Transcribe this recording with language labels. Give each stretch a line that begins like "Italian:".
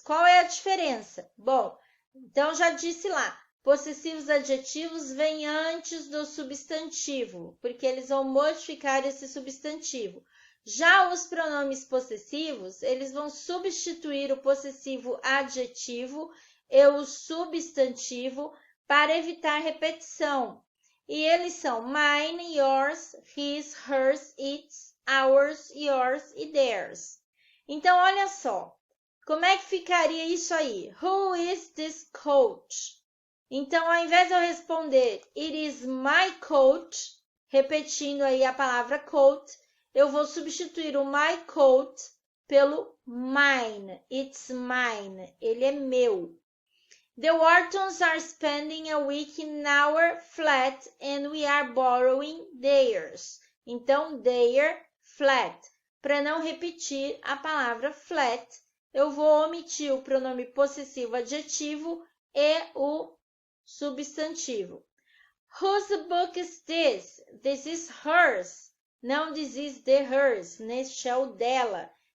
Portuguese: Qual é a diferença? Bom, então já disse lá, possessivos adjetivos vêm antes do substantivo, porque eles vão modificar esse substantivo. Já os pronomes possessivos, eles vão substituir o possessivo adjetivo e o substantivo para evitar repetição. E eles são mine, yours, his, hers, its, ours, yours e theirs. Então, olha só, como é que ficaria isso aí?
English: Who is this coach?
Portuguese: Então, ao invés de eu responder
English: it is my coat,
Portuguese: repetindo aí a palavra coat, eu vou substituir o my coat pelo mine.
English: It's mine.
Portuguese: Ele é meu.
English: The Whartons are spending a week in our flat and we are borrowing theirs.
Portuguese: Então,
English: their flat.
Portuguese: Para não repetir a palavra flat, eu vou omitir o pronome possessivo adjetivo e o substantivo.
English: Whose book is this? This is hers.
Portuguese: Não,
English: this is the hers.
Portuguese: Neste é o dela.